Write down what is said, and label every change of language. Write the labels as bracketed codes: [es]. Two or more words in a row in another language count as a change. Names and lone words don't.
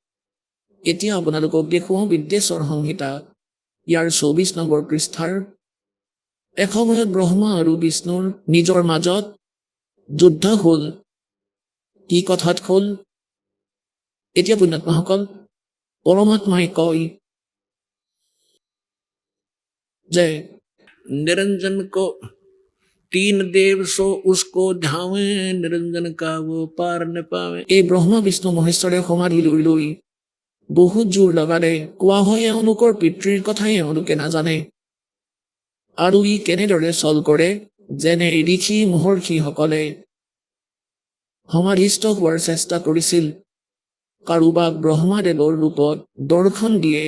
[as] বিদ্বেশ্বৰ সংহিতা ইয়াৰ 24 নম্বৰ পৃষ্ঠাৰ এসময়ত ব্ৰহ্মা আৰু বিষ্ণুৰ নিজৰ মাজত যুদ্ধ হ'ল। কি কথাত হ'ল? এতিয়া পুণ্যাত্মাসকল পৰমাত্মাই কয় যে [hi] निरंजन को 3 देव सो उसको धावे निरंजन का वो पार न पावे। [as] এই ব্ৰহ্মা বিষ্ণু মহেশ্বৰে সমাধি লৈ বহুত জোৰ লগালে। কোৱা হয় এওঁলোকৰ পিতৃৰ কথাই এওঁলোকে নাজানে। আৰু ই কেনেদৰে চল কৰে, যেনে ঋষি মহৰ্ষিসকলে সমাধিস্থ হোৱাৰ চেষ্টা কৰিছিল, কাৰোবাক ব্ৰহ্মাদেৱৰ ৰূপত দৰ্শন দিয়ে।